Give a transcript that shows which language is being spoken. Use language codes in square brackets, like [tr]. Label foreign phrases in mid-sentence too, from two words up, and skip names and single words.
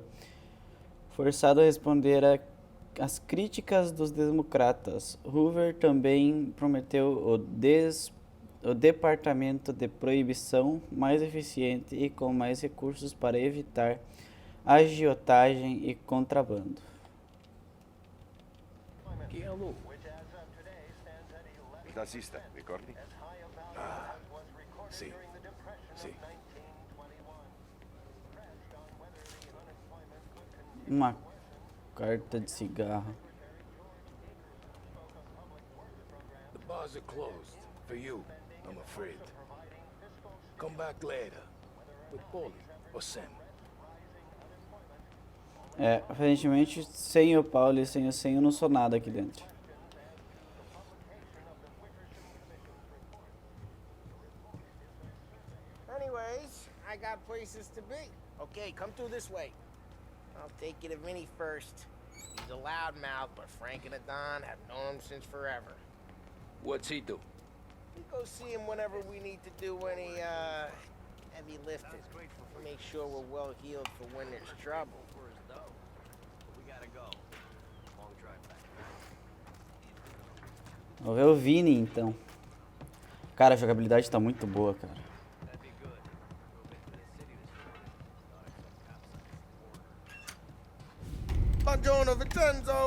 [pt] Forçado a responder às críticas dos democratas, Hoover também prometeu o departamento de proibição mais eficiente e com mais recursos para evitar agiotagem e contrabando. [it] Nazista, ricordi? Ah, sì, sì. [pt] Uma carta de cigarro. [en] The bars are closed. For you, I'm afraid. Come back later. With Paulie or Sam. [pt] Aparentemente, sem o Paulo e sem o Sam, eu não sou nada aqui dentro. [en] Anyways, I got places to be. Okay, come through this way. I'll take you to Vinny first. He's a loudmouth, but Frank and Adon have known him since forever. What's he do? We go see him whenever we need to do any heavy lifting. Make sure we're well healed for when there's trouble. [pt] Vou ver o Vini, então. Cara, a jogabilidade tá muito boa, cara. [it] Buongiorno, Vincenzo!